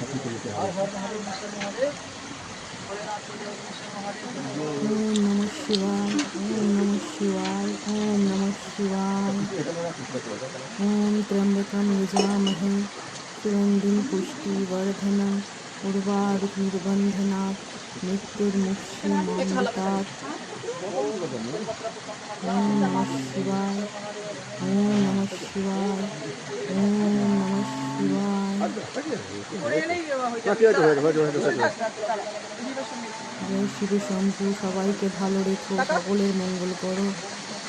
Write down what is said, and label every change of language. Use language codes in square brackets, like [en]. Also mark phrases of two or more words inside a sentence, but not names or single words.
[sa] ওম নমঃ শিবায়, ওম নমঃ শিবায়, ওম নমঃ শিবায়। ওম ত্র্যম্বকম যজামহে সুগন্ধিম পুষ্টিবর্ধনম উর্বারুকমির্বন্ধনাৎ মৃত্যুর্मुक्षीमामृतात्। ওম নমঃ শিবায়, ওম নমঃ শিবায়, ওম নমঃ শিবায়। [bn] জয় শিব শম্ভু, সবাইকে ভালো রেখো, সকলের মঙ্গল করো।